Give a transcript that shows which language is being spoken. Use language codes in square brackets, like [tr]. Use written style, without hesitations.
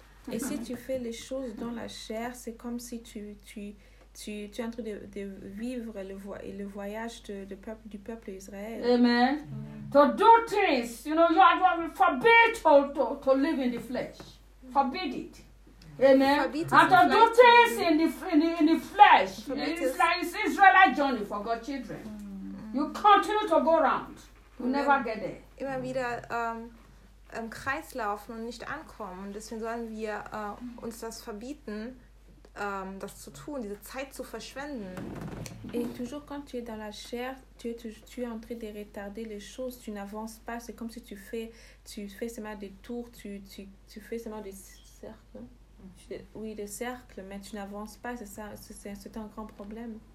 [fr] Et si tu fais les choses dans la chair, c'est comme si tu es en train de vivre le voyage de peuple, du peuple Israël. Amen. [en] To do things, you know, you are forbid to live in the flesh. Forbid it. Amen. And to do things in the flesh, it's like Israelite journey for God's children. You continue to go around. You never get there. [de] Immer wieder im Kreis laufen und nicht ankommen. Und deswegen sollen wir uns das verbieten, das zu tun, diese Zeit zu verschwenden. [fr] Et toujours quand tu es dans la chair, tu es en train de retarder les choses, tu n'avances pas, c'est comme si tu fais seulement des tours, tu fais seulement des cercles. Oui, des cercles, mais tu n'avances pas, c'est un grand problème.